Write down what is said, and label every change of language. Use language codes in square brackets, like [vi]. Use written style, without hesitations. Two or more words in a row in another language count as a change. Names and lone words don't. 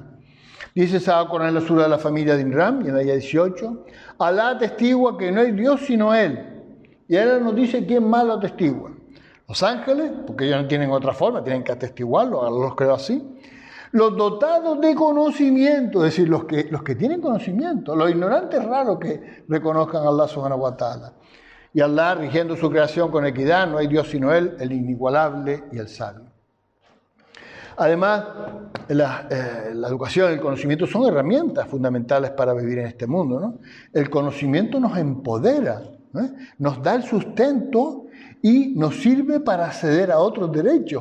[es] Dice Sagrado Corán en la sura de la familia de Imran, y en la ayah 18, Alá atestigua que no hay Dios sino Él. Y ahora nos dice quién más lo atestigua. Los ángeles, porque ellos no tienen otra forma, tienen que atestiguarlo, Allah los creó así. Los dotados de conocimiento, es decir, los que tienen conocimiento. Los ignorantes es raro que reconozcan a Allah [ar] سبحانه وتعالى. [es] Y Allah, rigiendo su creación con equidad, no hay Dios sino Él, el inigualable y el sabio. Además, la educación y el conocimiento son herramientas fundamentales para vivir en este mundo, ¿no? El conocimiento nos empodera, ¿eh? Nos da el sustento y nos sirve para acceder a otros derechos.